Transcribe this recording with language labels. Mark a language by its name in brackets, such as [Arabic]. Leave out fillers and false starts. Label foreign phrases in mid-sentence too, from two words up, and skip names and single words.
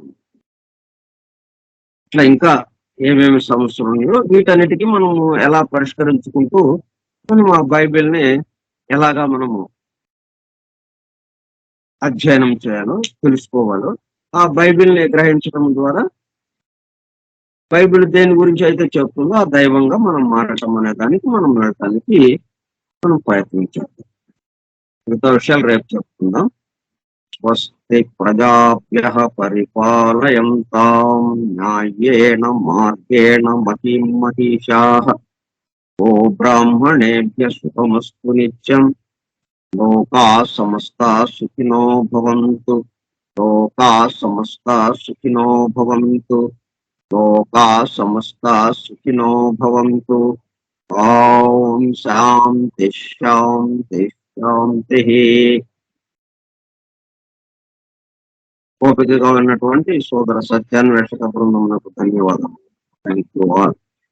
[Telugu] ఇట్లా ఇంకా ఏమేమి సమస్యలు ఉన్నాయో వీటన్నిటికీ మనము ఎలా పరిష్కరించుకుంటూ మనం ఆ బైబిల్ని ఎలాగా మనము అధ్యయనం చేయాలో తెలుసుకోవాలో, ఆ బైబిల్ని గ్రహించడం ద్వారా బైబిల్ దేని గురించి అయితే చెప్తుందో ఆ దైవంగా మనం మారటం అనే దానికి మనం వెళ్ళటానికి మనం ప్రయత్నించాలి. మిగతా విషయాలు రేపు చెప్పుకుందాం. [Sanskrit] स्वस्ति प्रजाभ्यः परिपालयन्तां न्यायेन मार्गेण महीं महीशाः गो ब्राह्मणेभ्यः शुभमस्तु नित्यं लोकाः समस्ताः सुखिनो भवन्तु लोकाः समस्ताः सुखिनो भवन्तु लोकाः समस्ताः सुखिनो भवन्तु. ओं शान्तिः शान्तिः शान्तिः. [Telugu] ఓపికగా ఉన్నటువంటి సోదర సత్యాన్వేషక బృందమునకు ధన్యవాదాలు. [English] thank you all.